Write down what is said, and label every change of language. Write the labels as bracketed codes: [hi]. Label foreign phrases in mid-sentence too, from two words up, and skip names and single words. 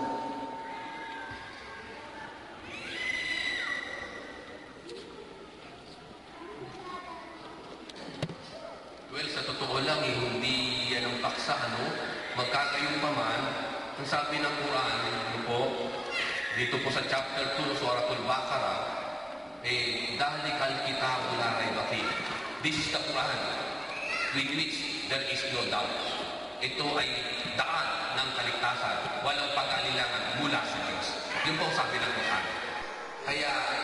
[tl] Well, sa totoo lang, hindi yan ang paksa, magkakayong pa man, ang sabi ng Quran, dito po sa chapter 2, [ar] سورة البقرة، ذلك الكتاب لا ريب فيه. [en] This is the Quran, with which there is no doubt. [tl] Ito ay daan ng kaligtasan, walang pag-alilangan mula sa Diyos. Yun po ang sabi ng Quran. Kaya,